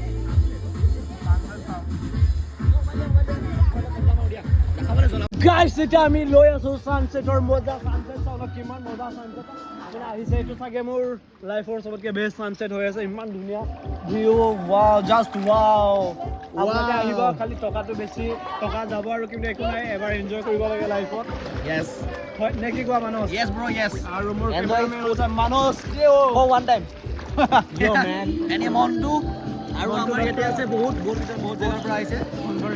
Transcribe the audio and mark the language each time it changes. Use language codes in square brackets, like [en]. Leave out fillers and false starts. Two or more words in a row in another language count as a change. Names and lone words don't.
[as] গাইস এটা আমি লৈ আছো সানসেটৰ মজা সানসেট চাওক কিমান মজা সানসেট মানে আহিছে এইটো চাগে মোৰ লাইফৰ সবতকে [en] best sunset [as] হৈ আছে ইমান ধুনীয়া ভিউ [en] wow just wow [as] আপোনালোকে আহিব খালি টকাটো বেছি টকা যাব আৰু কিন্তু একো নাই এবাৰ এনজয় কৰিব লাগে লাইফত [en] यस [as] হয় নে কি কোৱা মানস [en] yes bro yes [as] আৰু মোৰ [en] Enjoy. [as] কেমেৰামেন হৈছে মানস [en] for one time yo man [as] এনে মনটো আৰু আমাৰ ইয়াতে আছে বহুত জেগাৰ পৰা আহিছে সঞ্জৰি